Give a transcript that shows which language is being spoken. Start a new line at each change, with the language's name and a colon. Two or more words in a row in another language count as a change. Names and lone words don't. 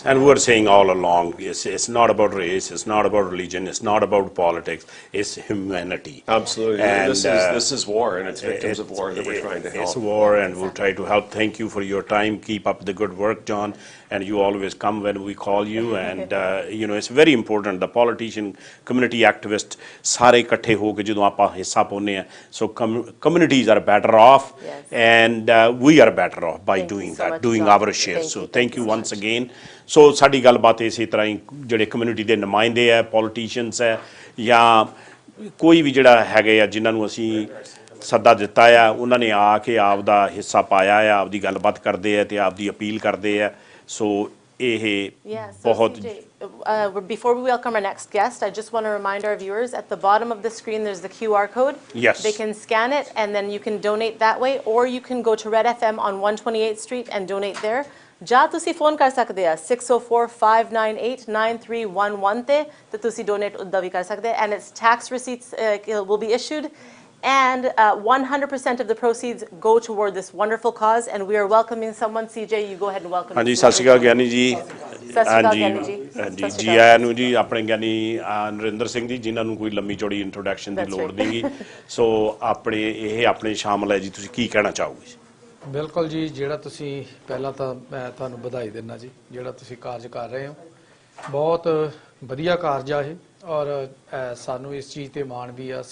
English: And we're saying all along, it's not about race, it's not about religion, it's not about politics, it's humanity. Absolutely. And this is war, and it's victims of war that we're trying to help. It's war, and we'll try to help. Thank you for your time. Keep up the good work, John. And you always come when we call you. And it's very important. The politician, community activists,
Punjabi: ਸਾਰੇ ਇਕੱਠੇ ਹੋ ਕੇ ਜਦੋਂ ਆਪਾਂ ਹਿੱਸਾ ਪਾਉਂਦੇ ਆ,
English: so communities are better off, and we are better off by doing that, doing our share. So thank you once again.
Punjabi: So ਸਾਡੀ ਗੱਲਬਾਤ ਇਸੇ ਤਰ੍ਹਾਂ ਹੀ ਜਿਹੜੇ ਕਮਿਊਨਿਟੀ ਦੇ ਨੁਮਾਇੰਦੇ ਆ, ਪੋਲੀਟੀਸ਼ੀਅਨਸ ਹੈ, ਜਾਂ ਕੋਈ ਵੀ ਜਿਹੜਾ ਹੈਗੇ ਆ ਜਿਨ੍ਹਾਂ ਨੂੰ ਅਸੀਂ ਸੱਦਾ ਦਿੱਤਾ ਆ, ਉਹਨਾਂ ਨੇ ਆ ਕੇ ਆਪ ਦਾ ਹਿੱਸਾ ਪਾਇਆ ਆ, ਆਪਦੀ ਗੱਲਬਾਤ ਕਰਦੇ ਆ ਤੇ ਆਪਦੀ ਅਪੀਲ ਕਰਦੇ ਆ.
English: So before we welcome our next guest, I just want to remind our viewers, at the bottom of the screen there's the QR code. Yes. They can scan it and then you can donate that way, or you can go to Red FM on 128th Street and donate there.
Punjabi: ਜਾਂ ਤੁਸੀਂ ਫੋਨ ਕਰ ਸਕਦੇ ਆ 604-598-9311 ਤੇ ਤੁਸੀਂ ਡੋਨੇਟ ਉੱਦਾਂ ਵੀ ਕਰ ਸਕਦੇ,
English: and its tax receipts will be issued. And 100% of the proceeds go toward this wonderful cause, and we are welcoming someone. CJ, you go ahead and welcome.
Punjabi: ਹਾਂਜੀ, ਸਤਿ ਸ਼੍ਰੀ ਅਕਾਲ ਗਿਆਨੀ ਜੀ। ਹਾਂਜੀ, ਜੀ ਆਇਆਂ ਨੂੰ ਜੀ। ਆਪਣੇ ਗਿਆਨੀ ਨਰਿੰਦਰ ਸਿੰਘ ਜੀ, ਜਿਨ੍ਹਾਂ ਨੂੰ ਕੋਈ ਲੰਮੀ ਚੌੜੀ ਇੰਟਰੋਡਕਸ਼ਨ ਦੀ ਲੋੜ ਨਹੀਂ। ਸੋ ਆਪਣੇ ਸ਼ਾਮਲ ਹੈ ਜੀ, ਤੁਸੀਂ ਕੀ ਕਹਿਣਾ ਚਾਹੋਗੇ? ਬਿਲਕੁਲ ਜੀ, ਜਿਹੜਾ ਤੁਸੀਂ ਪਹਿਲਾਂ ਤਾਂ ਮੈਂ ਤੁਹਾਨੂੰ ਵਧਾਈ ਦਿੰਦਾ ਜੀ, ਜਿਹੜਾ ਤੁਸੀਂ ਕਾਰਜ ਕਰ ਰਹੇ ਹੋ, ਬਹੁਤ ਵਧੀਆ ਕਾਰਜ ਆ ਇਹ, ਔਰ ਸਾਨੂੰ ਇਸ ਚੀਜ਼ ਤੇ ਮਾਣ ਵੀ ਆ।